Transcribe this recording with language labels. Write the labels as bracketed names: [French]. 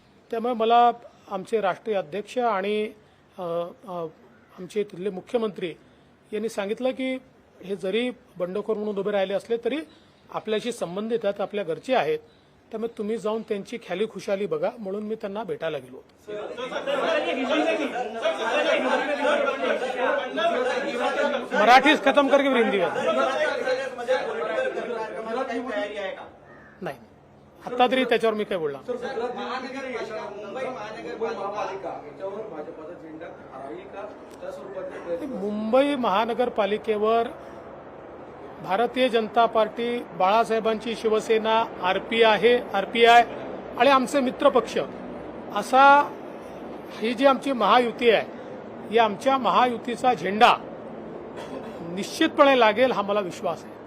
[Marathi] त्यामुळे मला आमचे राष्ट्रीय अध्यक्ष आणि आमचे तिथले मुख्यमंत्री यांनी सांगितलं की हे जरी बंडखोर म्हणून उभे राहिले असले तरी आपल्याशी संबंधित आहेत, आपल्या घरचे आहेत, त्यामुळे तुम्ही जाऊन त्यांची ख्याली खुशाली बघा, म्हणून मी त्यांना भेटायला गेलो। [Hindi] मराठी खत्म करके फिर हिंदी में नहीं, [Marathi] आता तरी त्याच्यावर मी काय बोलणार. सर गुजरात मुंबई महापालिका याच्यावर भाजपचा झेंडा राहील का त्या स्वरूपातले प्रयत्न मुंबई महानगरपालिकेवर भारतीय जनता पार्टी, बाळासाहेबांची शिवसेना, आरपीआय आणि आमचे मित्रपक्ष असा ही जी आमची महायुती आहे, या आमच्या महायुतीचा झेंडा निश्चितपणे लागेल हा मला विश्वास आहे.